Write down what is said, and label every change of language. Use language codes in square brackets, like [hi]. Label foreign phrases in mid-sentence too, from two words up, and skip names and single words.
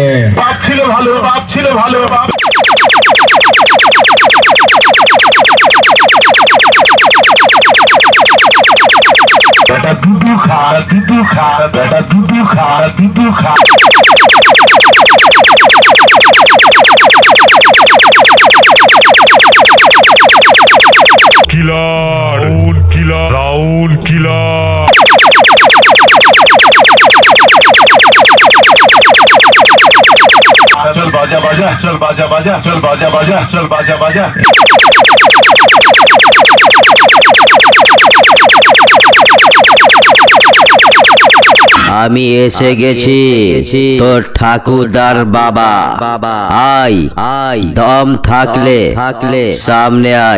[bn] বাপ ছিল ভালো, বাপ ছিল ভালো, বাপ বেটা দুধু খা, দুধু খা, বেটা দুধু খা, দুধু খা। কিলার, রাউল কিলার, রাউল কিলার। [hi] चल बाजा बाजा, चल बाजा बाजा, चल बाजा बाजा, चल बाजा बाजा। [bn] আমি এসে গেছি তোর ঠাকুরদার বাবা। আয় আয়, দম থাকলে সামনে আয়।